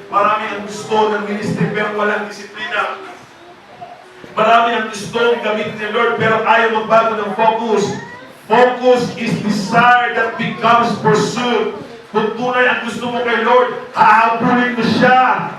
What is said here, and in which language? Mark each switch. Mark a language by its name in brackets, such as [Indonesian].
[Filipino] Marami ang gusto ng ministry, pero walang disiplina. Marami ang gusto ng gamitin ni Lord, pero ayaw magbago ng focus. [English] Focus is desire that becomes pursuit. [Filipino] Kung tunay ang gusto mo kay Lord, hahabulin mo siya.